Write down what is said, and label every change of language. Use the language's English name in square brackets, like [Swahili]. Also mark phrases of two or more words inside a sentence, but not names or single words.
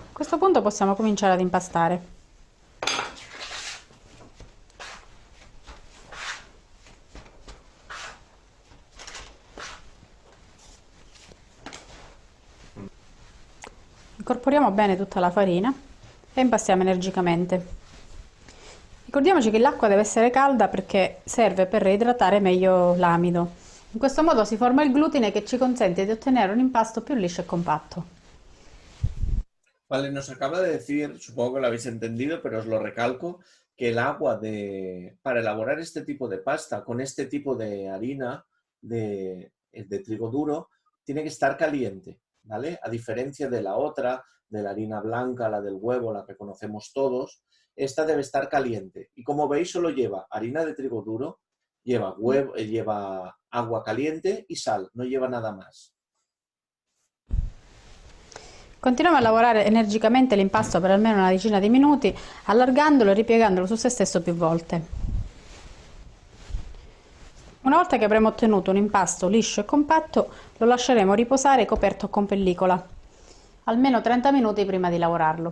[Italian] questo punto possiamo cominciare ad impastare. Incorporiamo bene tutta la farina e impastiamo energicamente. Ricordiamoci che l'acqua deve essere calda perché serve per reidratare meglio l'amido. In questo modo si forma il glutine que ci consente di ottenere un impasto più liscio e compatto. [Spanish] Vale, nos acaba de decir, supongo que lo habéis entendido, pero os lo recalco, que el agua para elaborar este tipo de pasta con este tipo de harina de trigo duro tiene que estar caliente, ¿vale? A diferencia de la otra, de la harina blanca, la del huevo, la que conocemos todos, esta debe estar caliente. Y como veis, solo lleva harina de trigo duro, lleva huevo, lleva agua caliente y sal, no lleva nada más. [Italian] Continuiamo a lavorare energicamente l'impasto per almeno una decina di minuti, allargandolo e ripiegandolo su se stesso più volte. Una volta che avremo ottenuto un impasto liscio e compatto, lo lasceremo riposare coperto con pellicola, almeno 30 minuti prima di lavorarlo.